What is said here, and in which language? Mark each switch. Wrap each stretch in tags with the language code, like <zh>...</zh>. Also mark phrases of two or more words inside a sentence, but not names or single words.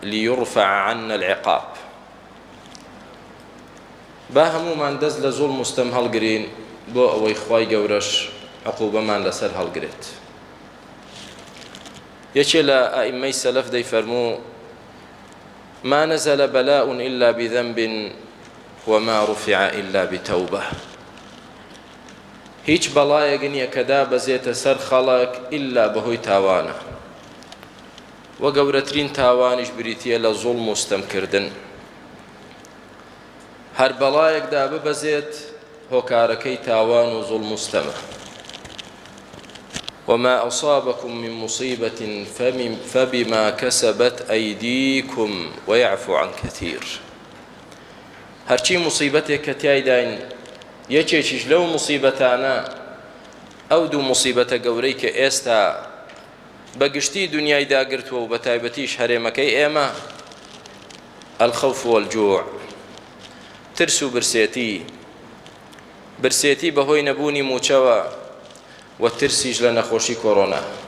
<ar>ليرفع عنا العقاب</ar> <ckb>با هەموومان دەست لە زوڵم و ستەم هەڵگرین بۆ ئەوەی خوای گەورەش عقوبەمان لەسەر هەڵگرێت. یەکێ لە ئائیمەی سەلەف دەیفەرموو</ckb> <ar>ما نزل بلاء إلا بذنب وما رفع إلا بتوبة.</ar> <ckb>هیچ بەڵایەک نییە کە دابەزێتە سەر خەڵک ئیلا بەهۆی تاوانە، وە گەورەترین تاوانیش بریتیە لە زوڵم و ستەمکردن. هەر بەڵایەکدا ببەزێت هۆکارەکەی تاوان و زوڵم و ستەمە.</ckb> <ar>وما أصابكم من مصيبة فبما كسبت أيديكم ويعفو عن كثير.</ar> <ckb>هەرچی مصیبەتێک کە تیایداین یەکێکیش لەو مصیبەتانە ئەو دوو مصیبەتە گەورەی کە ئێستا بەگشتی دنیای داگرتووە و بە تایبەتیش هەرێمەکەی ئێمە</ckb> <ar>الخەوف والجوع،</ar> <ckb>ترس و برسێتی بەهۆی نەبوونی موچەوە و ترسیش لە نەخۆشی کۆڕۆنا.</ckb>